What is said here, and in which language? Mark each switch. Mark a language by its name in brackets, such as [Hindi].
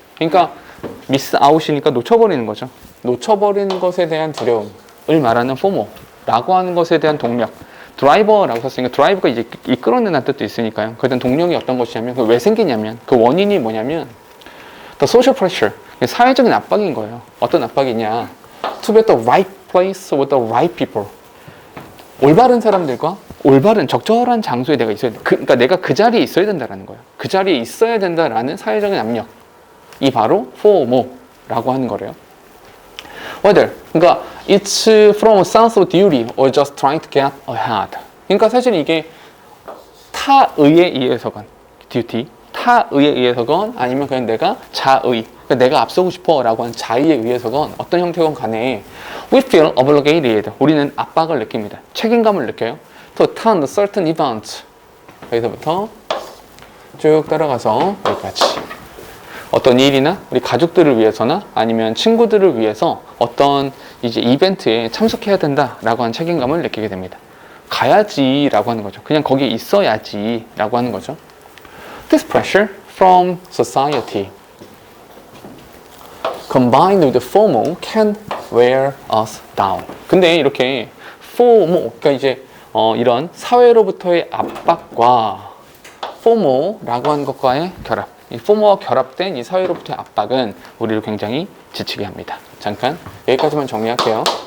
[Korean] 그러니까 [English] miss out [Korean] 이니까 놓쳐버리는 거죠. 놓쳐버리는 것에 대한 두려움을 말하는 FOMO라고 하는 것에 대한 동력. 드라이버라고 썼으니까 드라이버가 이제 이끌어내는 뜻도 있으니까요. 그런 동력이 어떤 것이냐면 왜 생기냐면 그 원인이 뭐냐면 [English] the social pressure, [Korean] 사회적인 압박인 거예요. 어떤 압박이냐? [English] To be at the right place with the right people. [Korean] 올바른 사람들과 올바른 적절한 장소에 내가 있어야 돼. 그러니까 내가 그 자리에 있어야 된다라는 거예요. 그 자리에 있어야 된다라는 사회적인 압력. 이 바로 FOMO, 라고 하는 거래요. [English] Whether, 그러니까 it's from a sense of duty or just trying to get ahead. [Korean] 그러니까 사실 이게 타의에 의해서건, duty, 타의에 의해서건 아니면 그냥 내가 자의, 그러니까 내가 앞서고 싶어 라고 하는 자의에 의해서건 어떤 형태건 간에 [English] we feel obligated, [Korean] 우리는 압박을 느낍니다. 책임감을 느껴요. [English] to attend certain events. [Korean] 여기서부터 쭉 따라가서 여기까지. 어떤 일이나 우리 가족들을 위해서나 아니면 친구들을 위해서 어떤 이제 이벤트에 참석해야 된다라고 하는 책임감을 느끼게 됩니다. 가야지라고 하는 거죠. 그냥 거기에 있어야지라고 하는 거죠. [English] This pressure from society combined with FOMO can wear us down. [Korean] 근데 이렇게 FOMO, 그러니까 이제 이런 사회로부터의 압박과 FOMO라고 하는 것과의 결합, 이 FOMO와 결합된 이 사회로부터의 압박은 우리를 굉장히 지치게 합니다. 잠깐 여기까지만 정리할게요.